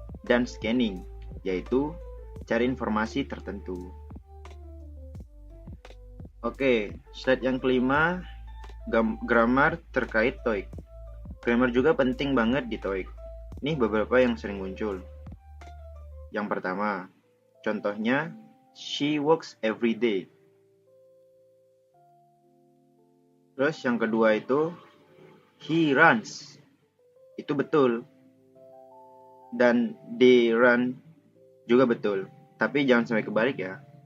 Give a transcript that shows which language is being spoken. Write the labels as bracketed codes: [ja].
[id] Dan scanning, yaitu cari informasi tertentu. Oke, slide yang kelima, grammar terkait TOEIC. Grammar juga penting banget di TOEIC. Ini beberapa yang sering muncul. Yang pertama, contohnya, [en] she works every day. [id] Terus yang kedua itu, [en] he runs. [id] Itu betul. Dan [en] they run [id] juga betul. Tapi jangan sampai kebalik ya.